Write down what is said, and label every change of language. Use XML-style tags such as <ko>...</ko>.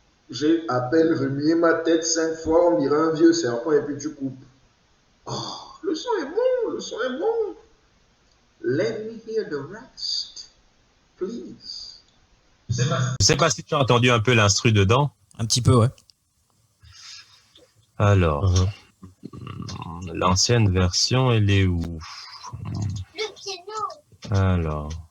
<fr>J'ai à peine remué ma tête 5 fois, on dirait un vieux serpent et puis tu coupes. Oh, le son est bon.</fr> <en>Let me hear the rest, please.</en> <fr>Je sais pas si tu as entendu un peu l'instru dedans. Un petit peu, ouais. Alors, l'ancienne version, elle est où? Le piano. Alors.</fr>